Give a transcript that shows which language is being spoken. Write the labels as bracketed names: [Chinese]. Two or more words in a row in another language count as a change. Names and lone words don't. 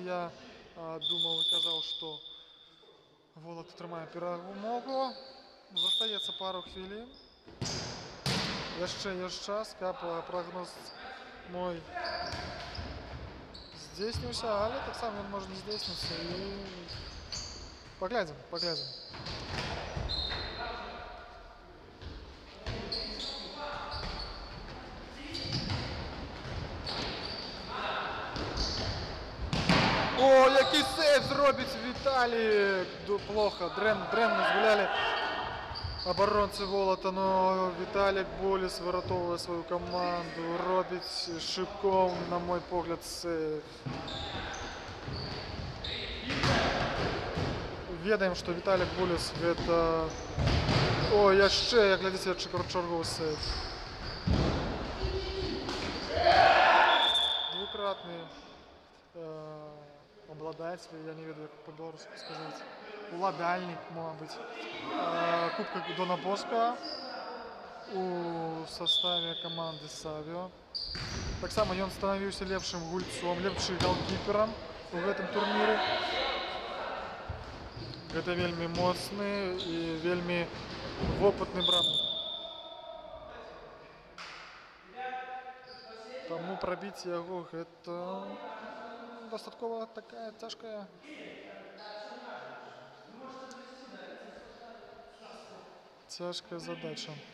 [Belarusian] Я думаў і казаў, што Волат атрымае перамогу. Застаецца пару хвілін. Яшчэ ёсць час, каб прогноз мой здзейсніўся, але таксама ён можа не здзейсніцца. І паглядзім. [Ukrainian] О, який сейв зробить Віталік! [Russian] Плохо, [Belarusian] дрэнна згулялі оборонцы Волата, но Віталік Болес выратоўвае свою команду, робіць шыком, на мой погляд, сейв. Ведаем, што Віталік Болес гэта... О, яшчэ, як глядзіце, чарговы сейв. Двукратны обладатель, я не ведаю, як по-беларуску сказаць, уладальнік, [Russian] может быть, Кубка Дона Боска. у составе команды Савіо. [Belarusian] Так само ён становіўся лепшым гульцом, лепшым голкіперам у гэтым турніры. Гэта вельмі моцны і вельмі вопытны брамнік. Таму прабіць яго гэта дастаткова такая цяжкая задача.